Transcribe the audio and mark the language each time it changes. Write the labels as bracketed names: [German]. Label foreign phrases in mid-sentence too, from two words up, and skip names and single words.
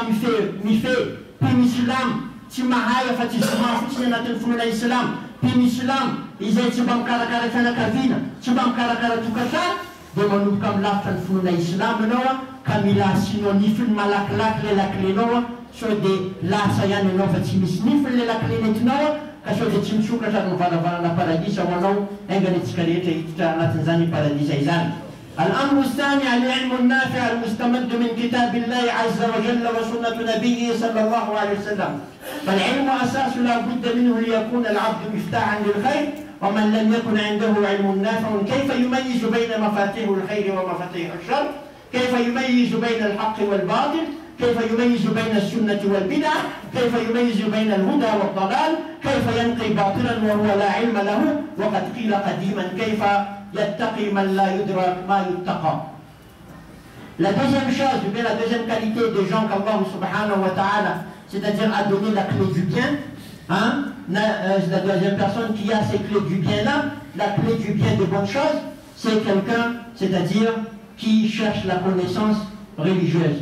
[Malagasy] mife, mpino islam tsy mahay afa tsy zoma fotsiny anatin'ny finoana islam, mpino islam izay tsy mba mikarakara fianakaviana, tsy mba mikarakara tokatrano, dia manomboka milavitra ny finoana islam ianao ka mila asinao nifiny malakilaky le laklenao sao dia lasa ihany ianao fa tsy misy nifiny le lakle nentinao ka sao dia tsy misokatra ny varavarana paradisa ho anao aingany antsika rehetra hiditra anatin'izany paradisa izany. [Arabic] الأمر الثاني العلم النافع المستمد من كتاب الله عز وجل وسنة نبيه صلى الله عليه وسلم. فالعلم أساس لا بد منه ليكون العبد مفتاحا للخير، ومن لم يكن عنده علم نافع كيف يميز بين مفاتيح الخير ومفاتيح الشر؟ كيف يميز بين الحق والباطل؟ كيف يميز بين السنة والبدعة؟ كيف يميز بين الهدى والضلال؟ كيف ينقي باطلا وهو لا علم له؟ وقد قيل قديما كيف يتقي من لا يدرك ما يتقى. [French] La deuxième chose, ou bien la deuxième qualité des gens qu'Allah [Arabic] سبحانه وتعالى, [French] c'est-à-dire a donné la clé du bien, hein, la deuxième personne qui a ces clés du bien là, la clé du bien des bonnes choses, c'est quelqu'un, c'est-à-dire qui cherche la connaissance religieuse.